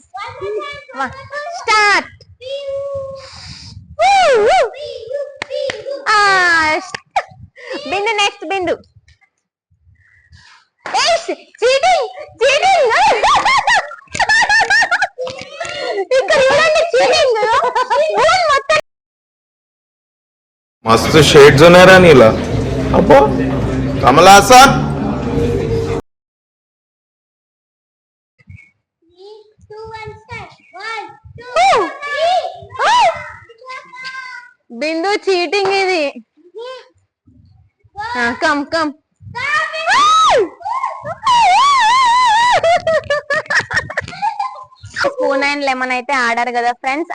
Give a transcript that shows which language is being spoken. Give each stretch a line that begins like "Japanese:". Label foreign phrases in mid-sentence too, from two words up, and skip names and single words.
Telugu: స్టార్ట్. బిందు నెక్స్ట్ బిందు.
English: cheating cheating.
Telugu: ఇక్కడ చూడండి చీటింగ్.
Marathi: मस्त शेड्स होणार नीला अप्पा कमला असा.
Telugu: బిందు చీటింగ్ ఇది.
English: come come. spoon and lemon
Telugu: అయితే ఆడారు కదా ఫ్రెండ్స్.